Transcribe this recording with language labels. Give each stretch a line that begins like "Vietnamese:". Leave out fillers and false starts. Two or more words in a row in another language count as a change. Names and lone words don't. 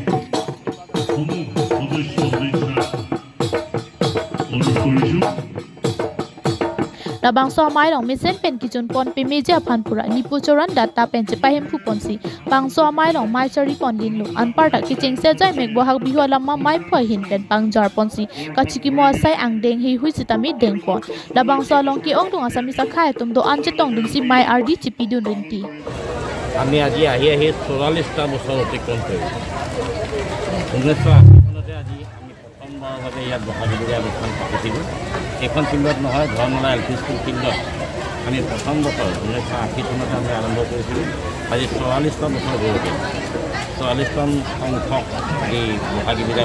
Karbi: Labang so mai long mesen pen kichun pon pe meja phanpura ni puchoran data pen che pahem phu ponsi bang so mai long mai chari pon din lu anpar ta kicheng se jai mek bohag bihu lamma mai phoi hin pen pang jar ponsi kachiki mo sai angdeng hi hui sitami deng pon labang so long ki ong tung asami sakha tum do an che tong dun si mai rd chipi dun rinti
Assamese: আমি আজি আহি 44টা বছৰ অতিক্ৰম কৰিলোঁ 1980 আজি আমি প্ৰথমবাৰভাৱে ইয়াত বহাগী বিদায় অনুষ্ঠান পাতিছিলোঁ এইখন ফিল্ডত নহয় ধৰ্মলা এল পি স্কুল ফিল্ডত আমি প্ৰথম বছৰ 1980 চনতে আমি আৰম্ভ কৰিছিলোঁ আজি 44টা বছৰ হৈ গ'ল 44তম সংখ্যক এই বহাগী বিদায়